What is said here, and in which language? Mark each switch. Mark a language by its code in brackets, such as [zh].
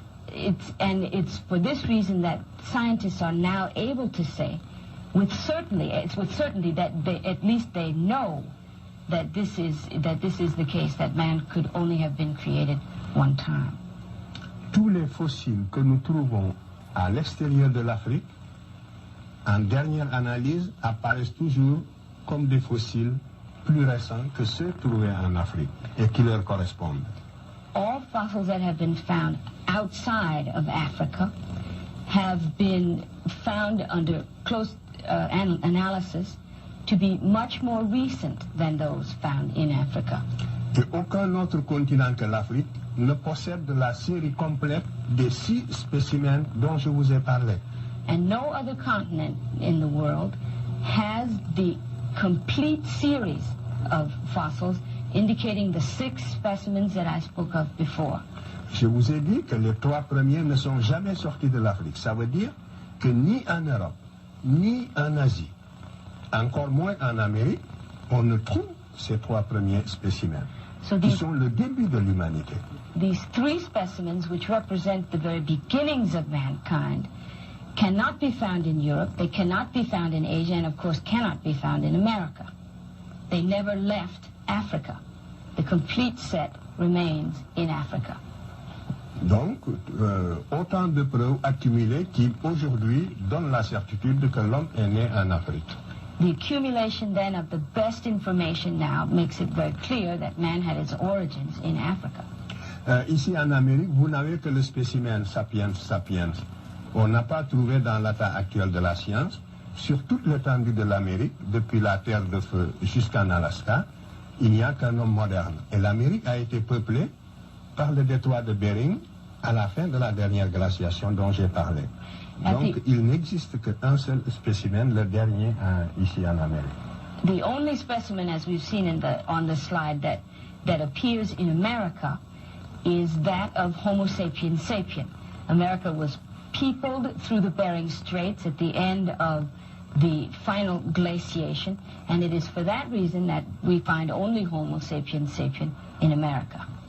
[en] It's for this reason that scientists are now able to say, with certainty that at least they know that this is the case, that man could only have been created one time. [fr] Tous les fossiles que nous trouvons à l'extérieur de l'Afrique, en dernière analyse, apparaissent toujours comme des fossiles plus récents que ceux trouvés en Afrique et qui leur correspondent. [en] All fossils that have been found outside of Africa have been found under close analysis to be much more recent than those found in Africa. [fr] Et aucun autre continent que l'Afrique ne possède la série complète des 6 spécimens dont je vous ai parlé. [en] And no other continent in the world has the complete series of fossils indicating the 6 specimens that I spoke of before. [fr] Je vous ai dit que les 3 premiers ne sont jamais sortis de l'Afrique. Ça veut dire que ni en Europe, ni en Asie, encore moins en Amérique, on ne trouve ces 3 premiers spécimens, qui sont le début de l'humanité. [en] These 3 specimens, which represent the very beginnings of mankind, cannot be found in Europe, they cannot be found in Asia, and of course cannot be found in America. They never left Africa. The complete set remains in Africa. [fr] Donc, autant de preuves accumulées qui aujourd'hui donnent la certitude que l'homme est né en Afrique. [en] The accumulation then of the best information now makes it very clear that man had its origins in Africa. [fr] Ici en Amérique, vous n'avez que le spécimen sapiens sapiens. On n'a pas trouvé dans l'état actuel de la science, sur toute l'étendue de l'Amérique, depuis la Terre de Feu jusqu'en Alaska, il n'y a qu'un homme moderne. Et l'Amérique a été peuplée par le détroit de Bering à la fin de la dernière glaciation dont j'ai parlé. Donc il n'existe qu'un seul spécimen, le dernier ici en Amérique. [en] The only specimen, as we've seen on the slide, that appears in America is that of Homo sapiens sapien. America was peopled through the Bering Straits at the end of the final glaciation, and it is for that reason that we find only Homo sapiens sapien in America.